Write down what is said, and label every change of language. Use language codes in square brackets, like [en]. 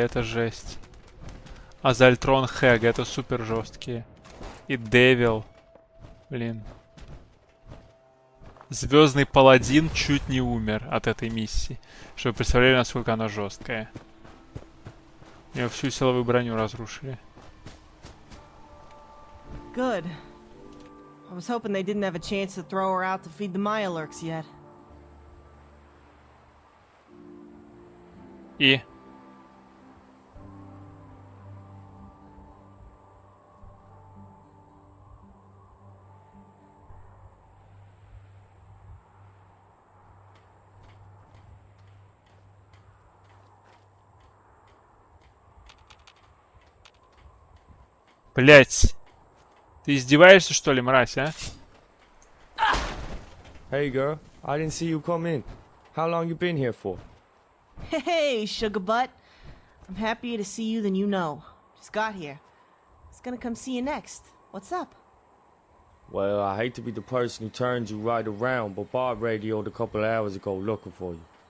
[ru] Это жесть. А Зальтрон Хэг. Это супер жесткие. И Девил. Блин. Звездный Паладин чуть не умер от этой миссии. Чтобы вы представляли, насколько она жесткая. У него всю силовую броню разрушили. [en] Good. I was hoping they didn't have a chance to throw her out to feed the Mirelurks yet. [ru] И... Блять. Ты издеваешься, что ли, мразь, а? [en] Hey girl, I didn't see you come in. How long you been here for? Hey, sugar butt. I'm happier to see you than you know. Just got here. I was gonna come see you next. What's up? Well, I hate to be the person who turns you right around, but Bob radioed a couple of hours ago looking for you.